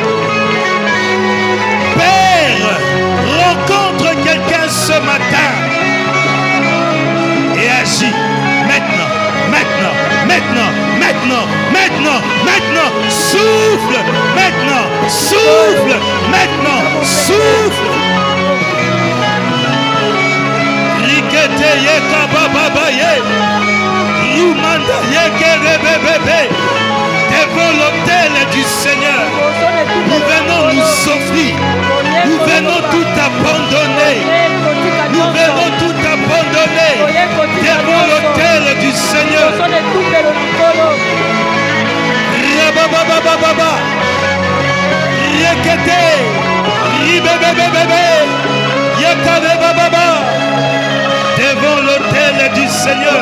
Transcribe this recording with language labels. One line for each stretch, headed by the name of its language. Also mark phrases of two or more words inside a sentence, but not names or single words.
French: Père, rencontre quelqu'un ce matin. Et agis maintenant, maintenant, maintenant, maintenant, maintenant, maintenant. Souffle, maintenant, souffle, maintenant, souffle. Rikete yeka baba ye. Rumanda yeke bébé. Devant l'autel du Seigneur, nous venons nous offrir, nous venons tout abandonner, nous venons tout abandonner devant l'autel du Seigneur. Rabababababa, Yekete, Ribebebebebe, Yekabebababa, devant l'autel du Seigneur.